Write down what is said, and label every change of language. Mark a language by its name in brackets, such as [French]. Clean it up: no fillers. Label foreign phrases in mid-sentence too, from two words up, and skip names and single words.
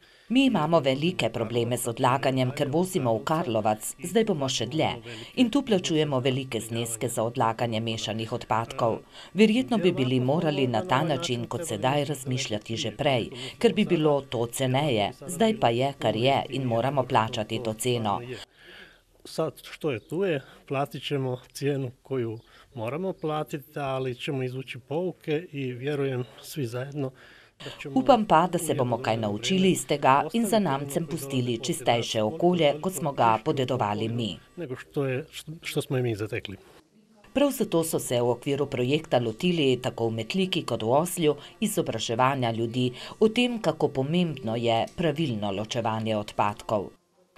[Slovenian] Mi imamo velike probleme z odlaganjem, ker vozimo v Karlovac, zdaj bomo še dlje. In tu plačujemo velike zneske za odlaganje mešanih odpadkov. Verjetno bi bili morali na ta način kot sedaj razmišljati že prej, ker bi bilo to ceneje. Zdaj pa je, kar je in moramo plačati to ceno. [Croatian] Sad što je tu je, platit ćemo cijenu koju moramo platiti, ali ćemo izvući pouke i vjerujem svi zajedno. [Slovenian] Upam pa, da se bomo kaj naučili iz tega in zanamcem pustili čistejše okolje, kot smo ga podedovali mi. [Croatian] Nego što smo i mi zatekli. [Slovenian] Prav zato so se v okviru projekta lotili tako v Metliki kot v Ozlju izobraževanja ljudi o tem, kako pomembno je pravilno ločevanje odpadkov.